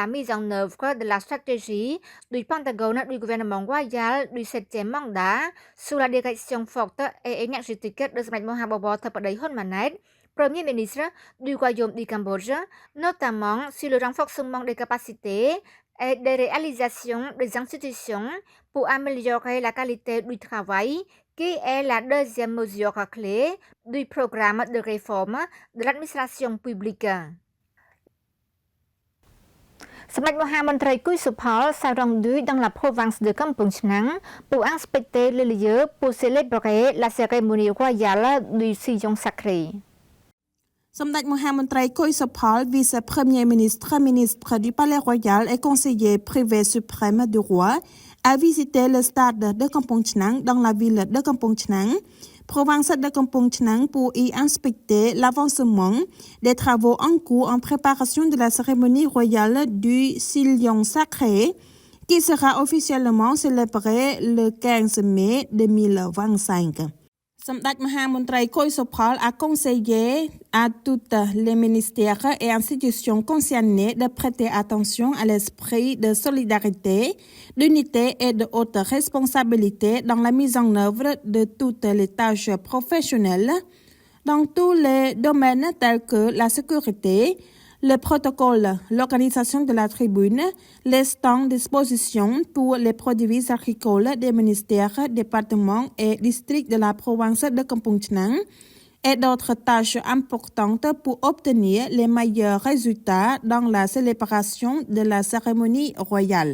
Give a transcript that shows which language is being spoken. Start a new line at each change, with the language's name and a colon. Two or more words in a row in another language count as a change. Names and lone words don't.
French: la mise en œuvre de la stratégie du Pentagone du gouvernement royal du 7e mandat sous la direction forte et énergétique de Smt Mahabobo Theppadej Hun-Manet, Premier ministre du Royaume du Cambodge, notamment sur le renforcement des capacités et des réalisations des institutions pour améliorer la qualité du travail, qui est la deuxième mesure clé du programme de réforme de l'administration publique. សម្ដេចមហាមន្ត្រីគុយសុផល s'est rendu dans la province de Kampong Chhnang pour inspecter le lieu pour célébrer la cérémonie royale du sillon sacré. សម្ដេចមហាមន្ត្រីគុយសុផល vice-premier ministre, ministre du Palais Royal et conseiller privé suprême du roi, a visité le stade de Kampong Chhnang dans la ville de Kampong Chhnang, province de Kampong Chhnang, pour y inspecter l'avancement des travaux en cours en préparation de la cérémonie royale du sillon sacré, qui sera officiellement célébrée le 15 mai 2025. សម្ដេចមហាមន្ត្រីគុយសុផល a conseillé à tous les ministères et institutions concernées de prêter attention à l'esprit de solidarité, d'unité et de haute responsabilité dans la mise en œuvre de toutes les tâches professionnelles dans tous les domaines tels que la sécurité, le protocole, l'organisation de la tribune, les stands d'exposition pour les produits agricoles des ministères, départements et districts de la province de Kampong Chhnang et d'autres tâches importantes pour obtenir les meilleurs résultats dans la célébration de la cérémonie royale.